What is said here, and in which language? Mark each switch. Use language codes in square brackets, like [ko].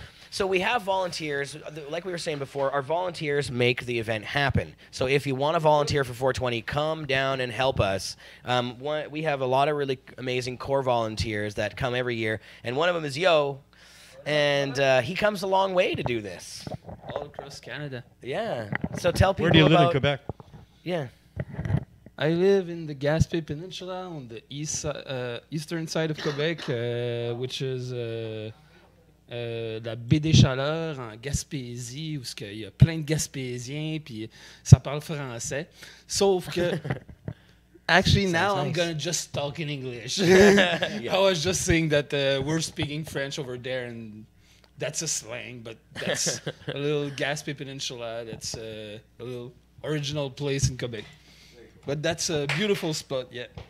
[en] So we have volunteers, like we were saying before. Our volunteers make the event happen. So if you want to volunteer for 420, come down and help us. We have a lot of really amazing core volunteers that come every year, and one of them is Yo, and he comes a long way to do this. All across Canada. Yeah. So tell people. Where do you live in about, Quebec? Yeah. I live in the Gaspé Peninsula on the eastern side of Quebec, which is [fr] la baie des Chaleurs en Gaspésie, où il y a plein de Gaspésiens, puis ça parle français. Sauf que, [en] actually now I'm gonna just talk in English. I was just saying that we're speaking French over there, and that's a slang, but that's a little Gaspé Peninsula. That's a little original place in Quebec. But that's a beautiful spot, yeah.